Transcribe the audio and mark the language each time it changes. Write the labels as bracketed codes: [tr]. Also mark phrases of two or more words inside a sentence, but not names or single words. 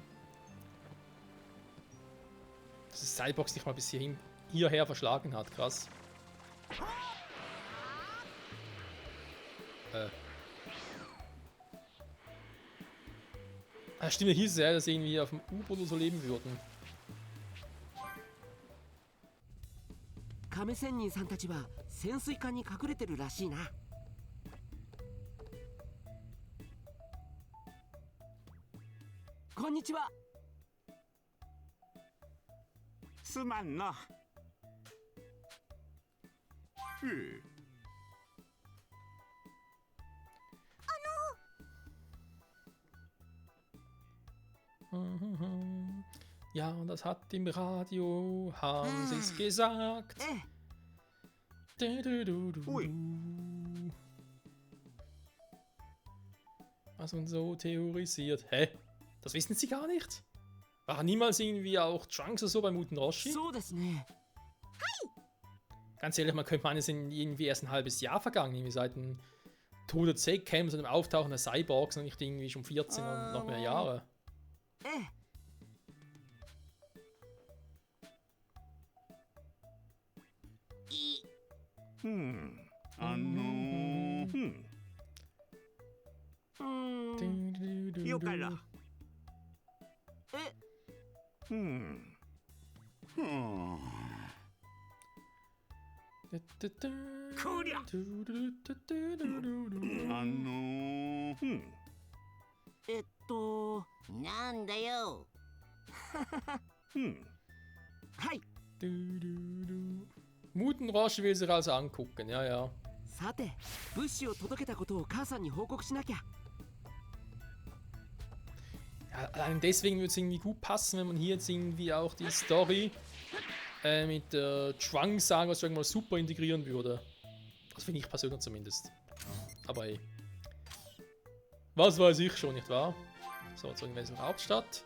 [de] Dass die Cyborgs nicht mal bis hierher verschlagen hat, krass. Stimmt, hier hieß es ja, dass sie irgendwie auf dem U-Boot oder so leben würden. [ja] 亀仙人さんたちは潜水艦に隠れてるらしいな。こんにちは。すまんな。 [de] Ja, das hat im Radio Hansis gesagt. [ja] ええ。 [de] Ui. Was man so theorisiert. Hä? Das wissen Sie gar nicht? War niemals irgendwie auch Trunks oder so bei Muten Roshi? [ja] そうですね。 [de] Ganz ehrlich, man könnte meinen, es sind irgendwie erst ein halbes Jahr vergangen. Irgendwie seit dem Tod der Z-Camps und dem Auftauchen der Cyborgs und nicht irgendwie schon 14 und noch mehr Jahre. [ja] ええ。よかろ。え、こりゃ。なんだよ。はい。 [de] Muten Roshi will sich also angucken, ja, ja. [ja] さて、物資を届けたことを母さんに報告しなきゃ。 [de] Ja, allein deswegen würde es irgendwie gut passen, wenn man hier jetzt irgendwie auch die Story mit der Trunks-Saga was mal super integrieren würde. Das finde ich persönlich zumindest. Aber ey. Was weiß ich schon, nicht wahr? So, jetzt irgendwann in der Hauptstadt.